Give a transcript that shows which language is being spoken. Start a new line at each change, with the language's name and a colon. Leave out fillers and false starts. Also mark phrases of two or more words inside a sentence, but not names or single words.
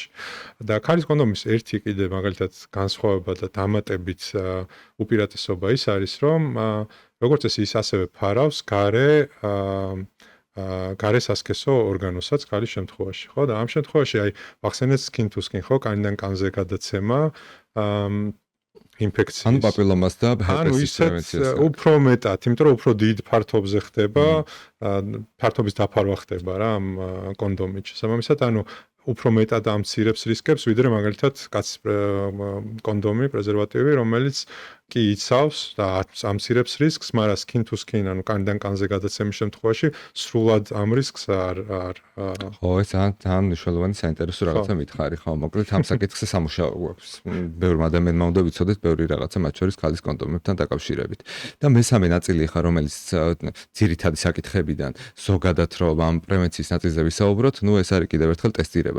Georgian: და ქალის კონდომის ერთი კიდე მაგალითად განსხვავება და დამატებით უპირატესობა ის არის, რომ როგორც წესი ის ასევე ფარავს გარესასქესო ორგანოსაც ქალის შემთხვევაში, ხო? და ამ შემთხვევაში აი ვახსენეთ
English: skin to skin,
Georgian: ხო, კანიდან კანზე გადაცემა, ინფექციის. ანუ პაპილომას და ჰერპესის პრევენციას. უფრო მეტად, იმიტომ რომ უფრო დიდ ფართობზე ხდება, ფართობის დაფარვა ხდება რა ამ კონდომით. შესაბამისად, ანუ უფრო მეტად ამცირებს რისკებს, ვიდრე მაგალითად კაცის კონდომი, პრეზერვატივი, რომელიც კი იცავს და ამცირებს რისკს, მაგრამ
English: skin to skin,
Georgian: ანუ კანიდან კანზე გადაცემის შემთხვევაში სრულად ამ რისკს არ ხო, ეს ძალიან მნიშვნელოვანი საინტერესო რაღაცა მითხარი, ხო, მოკლედ ამ საკითხზე სამუშაო გვაქვს. ბევრმა ადამიანმა უნდა ვიცოდეთ ბევრი რაღაცა, მათ შორის ქალის კონდომებთან დაკავშირებით. და მესამე ნაწილი ხა, რომელიც ძირითადი საკითხებიდან ზოგადად რომ ამ პრევენციის ნაწილზე ვისაუბროთ, ნუ ეს არის კიდევ ერთხელ ტესტირება.